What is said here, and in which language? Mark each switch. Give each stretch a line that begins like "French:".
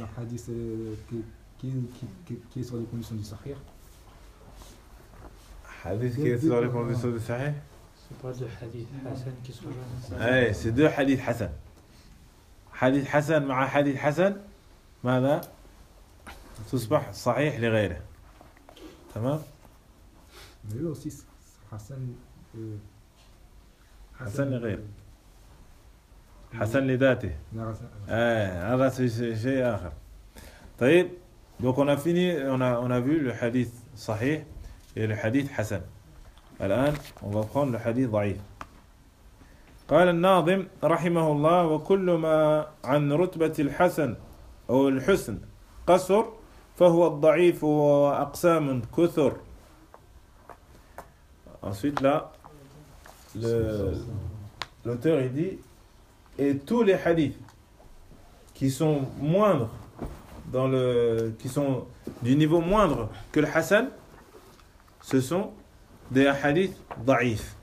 French: Un hadith qui est sur les conditions du sahih. Hadith qui est sur les conditions du sahih? C'est pas deux hadiths Hassan qui sont là. C'est deux hadiths Hassan.
Arabic: Hadith Hassan مع hadith Hassan, ماذا تصبح صحيح لغيره. تمام.
French: Mais lui aussi, Hassan.
Arabic: Hassan لغيره. Hassan لذاته. طيب.
French: Donc on a fini, on a vu le hadith sahih et le hadith Hassan.
Arabic: الآن
French: on va prendre le hadith ضعيف.
Arabic: قال الناظم رحمه الله وكل ما عن رتبة الحسن أو الحسن قصر فهو الضعيف وأقسام كثر.
French: Ensuite là, l'auteur il dit, et tous les hadiths qui sont moindres dans le, qui sont du niveau moindre que le Hassan, ce sont des hadiths ضعيف.